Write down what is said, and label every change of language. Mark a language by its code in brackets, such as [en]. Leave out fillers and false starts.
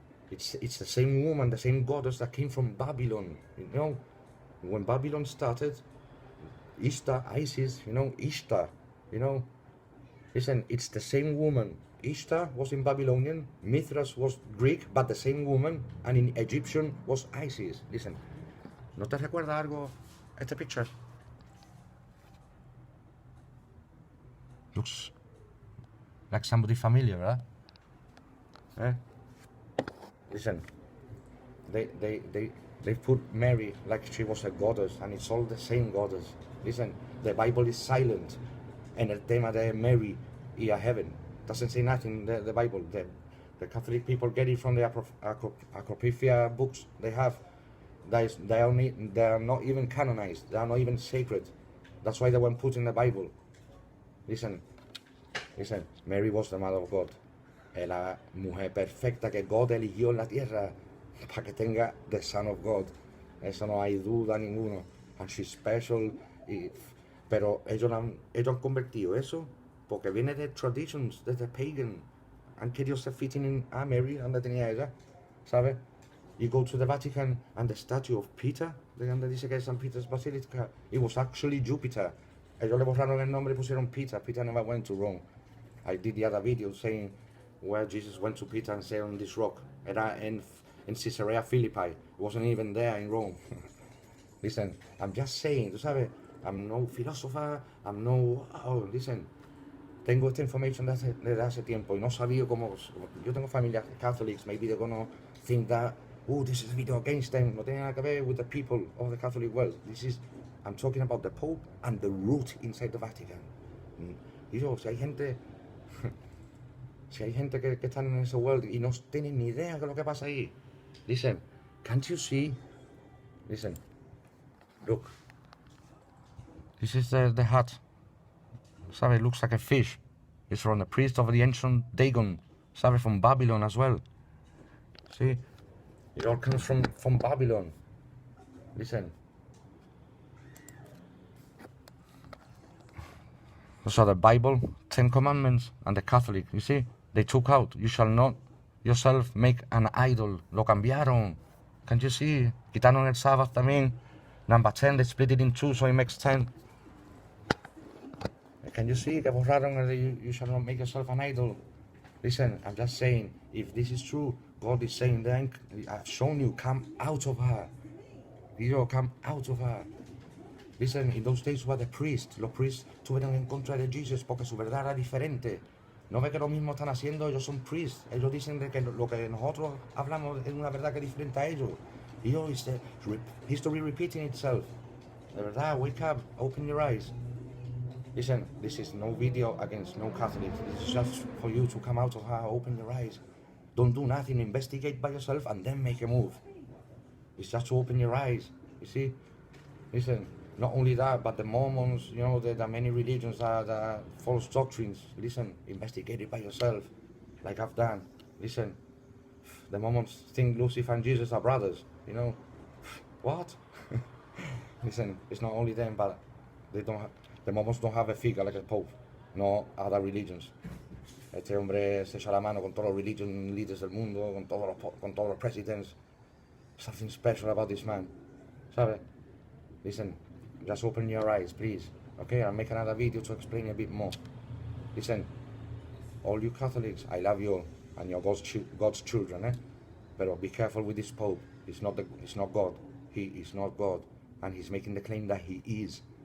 [en] It's the same woman, the same goddess that came from Babylon. You know, when Babylon started, Ishtar, Isis, you know, Ishtar, you know. Listen, it's the same woman. Ishtar was in Babylonian, Mithras was Greek, but the same woman, and in Egyptian was Isis. [es] Listen, ¿no te recuerda algo este picture? [en] Looks like somebody familiar, right? Eh? Listen, they put Mary like she was a goddess, and it's all the same goddess. Listen, the Bible is silent [es] en el tema de Mary y [en] a heaven. Doesn't say nothing, the Bible. The Catholic people get it from the Apocrypha books they have. They are not even canonized. They are not even sacred. That's why they weren't put in the Bible. Listen, Mary was the mother of God. [es] La mujer perfecta que God eligió en la tierra para que tenga [en] the Son of God. [es] Eso no hay duda ninguno. [en] And she's special. [es] Pero ellos han convertido eso porque viene de traditions, desde pagan. Han querido ser [en] fitting in a Mary, [es] donde tenía ella, ¿sabes? [en] You go to the Vatican and the statue of Peter, [es] de donde dice que es [en] St. Peter's Basilica, it was actually Jupiter. [es] Ellos le borraron el nombre y pusieron Peter. [en] Peter never went to Rome. I did the other video saying where Jesus went to Peter and said on this rock. [es] Era [en] in Caesarea Philippi. It wasn't even there in Rome. Listen, I'm just saying, [es] tú sabes, [en] I'm no philosopher, I'm no... Oh, listen, [es] tengo esta information desde hace tiempo y no sabía cómo... Yo tengo familia [en] Catholics, maybe they're gonna think that, oh, this is a video against them. [es] No tiene nada que ver [en] with the people of the Catholic world. I'm talking about the Pope and the root inside the Vatican. [es] Y yo, si hay gente que están en ese world y no tienen ni idea de lo que pasa ahí. [en] Listen, can't you see? Listen, look. This is the hat. [es] ¿Sabe? [en] It looks like a fish. It's from the priest of the ancient Dagon. [es] ¿Sabe? [en] From Babylon as well. See? It all comes from Babylon. Listen. So the Bible, 10 Commandments, and the Catholic, you see? They took out, you shall not yourself make an idol. [es] Lo cambiaron. [en] Can't you see? [es] Quitaron el Sabbath también. [en] Number 10, they split it in two, so it makes 10. Can you see? [es] Que borraron [en] you shall not make yourself an idol. Listen, I'm just saying, if this is true, God is saying, then I've shown you, come out of her. Come out of her. Listen, in those days were the priests. [es] Los priests estuvieron en contra de Jesus porque su verdad era diferente. No ve que lo mismo están haciendo, ellos son priests. Ellos dicen de que lo que nosotros hablamos es una verdad que es diferente a ellos. [en] It's the history repeating itself. [es] De verdad, [en] wake up, open your eyes. Listen, this is no video against no Catholics. This is just for you to come out of her, open your eyes. Don't do nothing, investigate by yourself and then make a move. It's just to open your eyes, you see? Listen, not only that, but the Mormons, you know, there are many religions that are false doctrines. Listen, investigate it by yourself, like I've done. Listen, the Mormons think Lucifer and Jesus are brothers, you know? What? Listen, it's not only them, but the Mormons don't have a figure like a Pope, no other religions. [es] Este hombre se echa la mano con todos los [en] religion leaders [es] del mundo, con todos los presidents. [en] Something special about this man, [es] ¿sabe? [en] Listen, just open your eyes, please. Okay, I'll make another video to explain a bit more. Listen, all you Catholics, I love you all, and you're God's children, eh? But be careful with this Pope. He's not God. He is not God, and he's making the claim that he is.